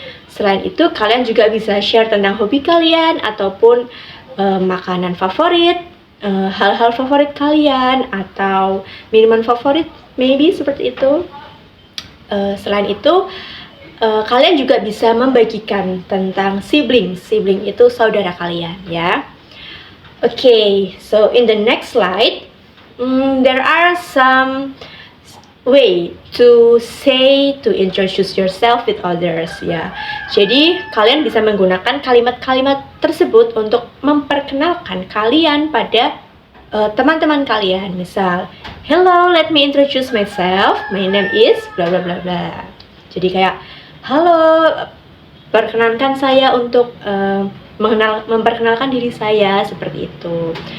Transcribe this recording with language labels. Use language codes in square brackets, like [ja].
[id] Selain itu, kalian juga bisa share tentang hobi kalian ataupun makanan favorit, hal-hal favorit kalian atau minuman favorit, maybe seperti itu. Selain itu, kalian juga bisa membagikan tentang sibling. Sibling itu saudara kalian, ya. [en] Okay, so in the next slide, there are some way to say to introduce yourself with others, ya. [id] Jadi kalian bisa menggunakan kalimat-kalimat tersebut untuk memperkenalkan kalian pada teman-teman kalian. [en] Misal, hello, let me introduce myself. My name is bla bla bla bla. [id] Jadi kayak, halo, perkenankan saya untuk memperkenalkan diri saya, seperti itu.